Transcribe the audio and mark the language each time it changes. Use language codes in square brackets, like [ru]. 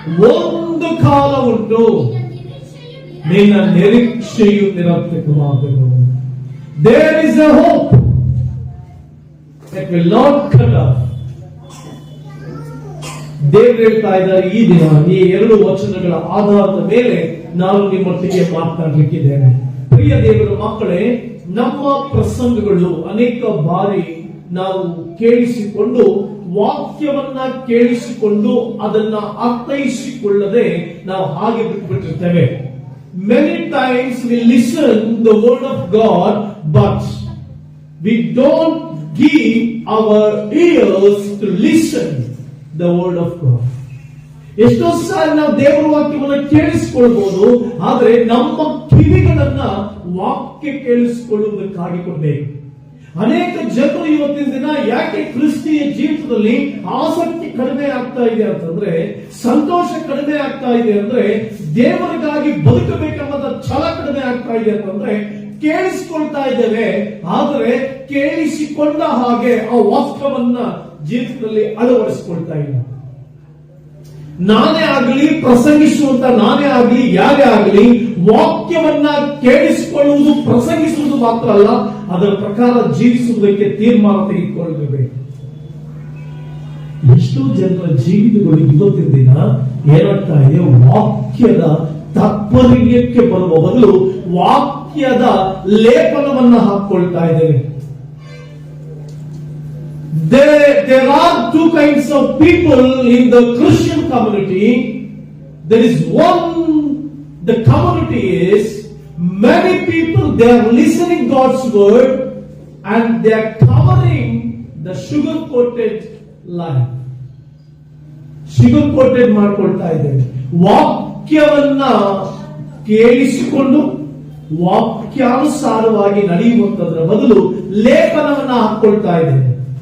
[kn] ಒಂದು ಕಾಲ ಉಂಟು, ನಿನ್ನ ನಿರೀಕ್ಷೆಯು ನಿರರ್ಥಕವಾಗದು. [en] There is a hope that will not cut off. [kn] ದೇವರು ಹೇಳ್ತಾ ಇದ್ದಾರೆ, ಈ ದಿನ ಈ 2 ವಚನಗಳ ಆಧಾರದ ಮೇಲೆ ನಾನು ನಿಮ್ಮೊಟ್ಟಿಗೆ ಮಾತನಾಡಲಿಕ್ಕಿದ್ದೇನೆ. ಪ್ರಿಯ ದೇವರ ಮಕ್ಕಳೇ, ನಮ್ಮ ಪ್ರಸಂಗಗಳು ಅನೇಕ ಬಾರಿ ನಾವು ಕೇಳಿಸಿಕೊಂಡು, ವಾಕ್ಯವನ್ನ ಕೇಳಿಸಿಕೊಂಡು ಅದನ್ನ ಅರ್ಥೈಸಿಕೊಳ್ಳದೆ ನಾವು ಹಾಗೆ ಬಿಟ್ಟುಬಿಟ್ಟಿರ್ತೇವೆ. [en] Many times we listen the word of God, but we don't give our ears to listen the word of God. [kn] ಎಷ್ಟೋ ಸಾರಿ ನಾವು ದೇವರ ವಾಕ್ಯವನ್ನು ಕೇಳಿಸಿಕೊಳ್ಳಬಹುದು, ಆದ್ರೆ ನಮ್ಮ ಕಿವಿಗಳನ್ನ ವಾಕ್ಯ ಕೇಳಿಸಿಕೊಳ್ಳುವುದಕ್ಕಾಗಿ ಕೊಡಬೇಕು. ಅನೇಕ ಜನರು ಇವತ್ತಿನ ದಿನ ಯಾಕೆ ಕ್ರಿಸ್ತಿಯ ಜೀವಿತದಲ್ಲಿ ಆಸಕ್ತಿ ಕಡಿಮೆ ಆಗ್ತಾ ಇದೆ ಅಂತಂದ್ರೆ, ಸಂತೋಷ ಕಡಿಮೆ ಆಗ್ತಾ ಇದೆ ಅಂದ್ರೆ, ದೇವರಿಗಾಗಿ ಬದುಕಬೇಕೆಂಬ ಛಲ ಕಡಿಮೆ ಆಗ್ತಾ ಇದೆ ಅಂತಂದ್ರೆ, ಕೇಳಿಸಿಕೊಳ್ತಾ ಇದ್ದೇವೆ, ಆದರೆ ಕೇಳಿಸಿಕೊಂಡ ಹಾಗೆ ಆ ವಾಕ್ಯವನ್ನ ಜೀವಿತದಲ್ಲಿ ಅಳವಡಿಸಿಕೊಳ್ತಾ ಇಲ್ಲ. ನಾನೇ ಆಗಲಿ, ಪ್ರಸಂಗಿಸುವಂತ ನಾನೇ ಆಗಲಿ, ಯಾರೇ ಆಗಲಿ, ವಾಕ್ಯವನ್ನ ಕೇಳಿಸಿಕೊಳ್ಳುವುದು, ಪ್ರಸಂಗಿಸುವುದು ಮಾತ್ರ ಅಲ್ಲ, ಅದರ ಪ್ರಕಾರ ಜೀವಿಸುವುದಕ್ಕೆ ತೀರ್ಮಾನ ತೆಗೆದುಕೊಳ್ಳಬೇಕು. ಎಷ್ಟೋ ಜನರ ಜೀವಿತಗಳು ಇವತ್ತಿನ ದಿನ ಏನಾಗ್ತಾ ಇದೆ, ವಾಕ್ಯದ ತಾತ್ಪರ್ಯಕ್ಕೆ ಬರುವ ಬದಲು ವಾಕ್ಯದ ಲೇಪನವನ್ನ ಹಾಕೊಳ್ತಾ ಇದ್ದೇವೆ. [en] There are 2 kinds of people in the Christian community. There is one, the community is many people, they are listening God's word and they are covering the sugar-coated life. [kn] Sugar-coated ಮಾಡ್ಕೊಳ್ತಾ ಇದ್ದೇವೆ. ವಾಕ್ಯವನ್ನ ಕೇಳಿಸಿಕೊಂಡು ವಾಕ್ಯಾನುಸಾರವಾಗಿ ನಡೆಯುವಂತದ್ರ ಬದಲು ಲೇಪನವನ್ನ ಹಾಕೊಳ್ತಾ ಇದ್ದೇವೆ.